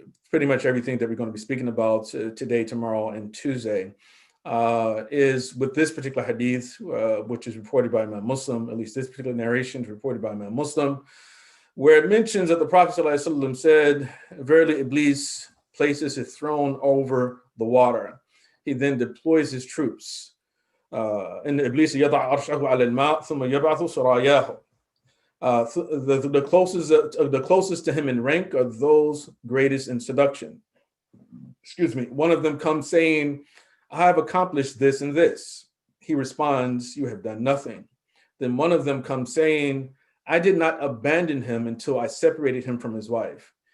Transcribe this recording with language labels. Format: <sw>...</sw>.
<en>pretty much everything that we're going to be speaking about today, tomorrow, and Tuesday, is with this particular hadith, which is reported by Imam Muslim, at least this particular narration is reported by Imam Muslim, where it mentions that the Prophet ﷺ said, "Verily, Iblis places his throne over the water. He then deploys his troops.</en> <ar>إن إبليس يضع عرشه على الماء ثم يبعث سراياه."</ar> <en>The closest to him in rank are those greatest in seduction. Excuse me. One of them comes saying, "I have accomplished this and this." He responds, "You have done nothing." Then one of them comes saying, "I did not abandon him until I separated him from his wife."</en>